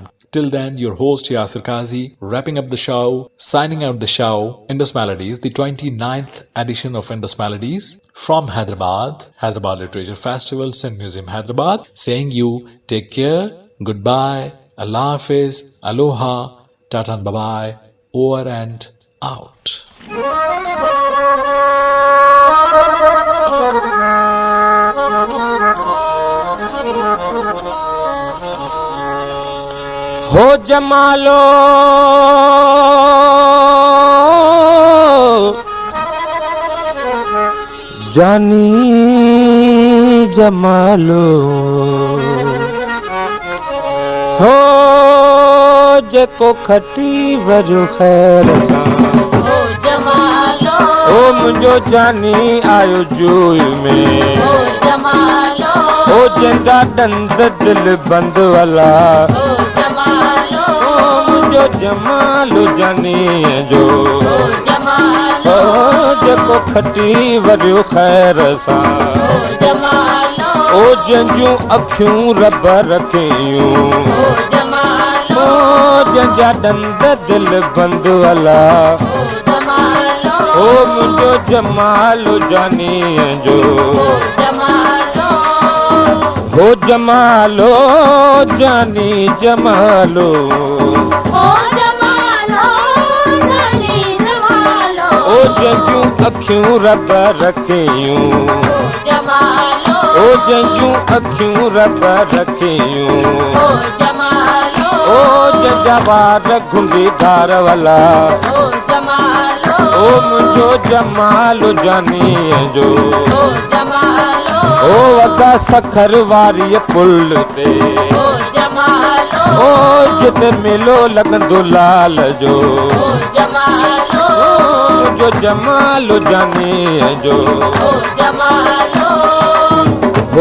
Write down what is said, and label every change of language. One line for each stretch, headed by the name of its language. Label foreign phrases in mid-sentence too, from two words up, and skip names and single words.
English: Till then, your host Yasir Qazi, wrapping up the show, signing out the show, Indus Melodies, the 29th edition of Indus Melodies from Hyderabad, Hyderabad Literature Festival, Sindh Museum, Hyderabad, saying you take care, goodbye,
Urdu: اللہ حافظ,
English: aloha, tata and bye-bye, over and out.
Sindhi: हो जमालो जानी जमालो हो जेको खटी वजो खैर सां हो जमालो ओ मुंहिंजो जानी आयो जोई में हो जमालो ओ जंदा दंद दिल बंद वाला जो जमालो जानी जो जमालो जेको खटी वरियो खैर सां जमालो ओ जंजूं अखियूं रब रखियूं जमालो जंजा दंद दिल बंद वाला जमालो ओ मुंहिंजो जमालो जानी जो जमालो हो जमालो जानी जमालो ओ जंजूं अखियूं रब रखियूं जमालो ओ जंजूं अखियूं रब रखियूं जमालो ओ जंजा वार घुंडीदार वाला जमालो ओ मुंहिंजो जमालो जानी जो जमालो ओ वगा सखर वारी पुल ते जमालो ओ जिते मेलो लॻंदो लाल जो जमालो जो जमालो जानी जो जमालो हो